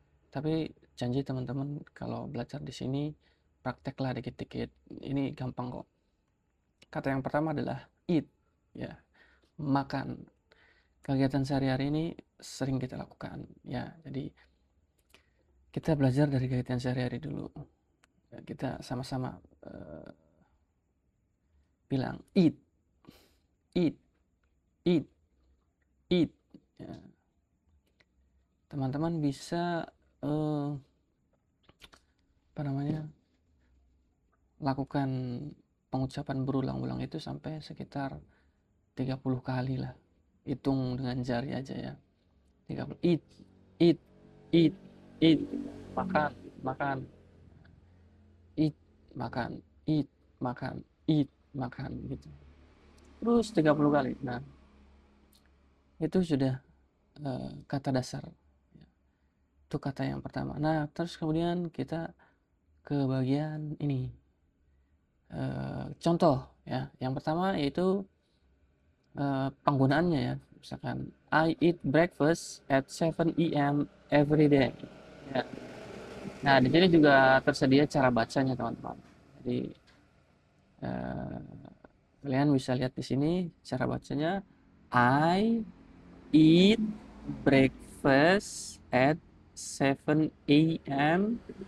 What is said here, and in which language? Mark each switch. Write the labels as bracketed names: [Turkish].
[Indonesian] Tapi janji teman-teman, kalau belajar di sini prakteklah dikit-dikit. Ini gampang kok. Kata yang pertama adalah eat, ya, makan. Kegiatan sehari-hari ini sering kita lakukan, ya. Jadi kita belajar dari kegiatan sehari-hari dulu. Ya, kita sama-sama bilang eat, eat, eat, eat. Ya, teman-teman bisa apa namanya lakukan pengucapan berulang-ulang itu sampai sekitar 30 kali lah. Hitung dengan jari aja ya. 30. Eat, eat, eat, eat. Makan, makan. Eat, makan. Eat, makan. Eat, makan gitu. Terus 30 kali. Nah, itu sudah kata dasar. Itu kata yang pertama. Nah, terus kemudian kita ke bagian ini. Contoh ya. Yang pertama yaitu penggunaannya ya. Misalkan [English] I eat breakfast at 7 a.m. every day. [Indonesian] Ya. Nah, di sini juga tersedia cara bacanya, teman-teman. Jadi eh, kalian bisa lihat di sini cara bacanya. [English] I eat breakfast at 7 a.m.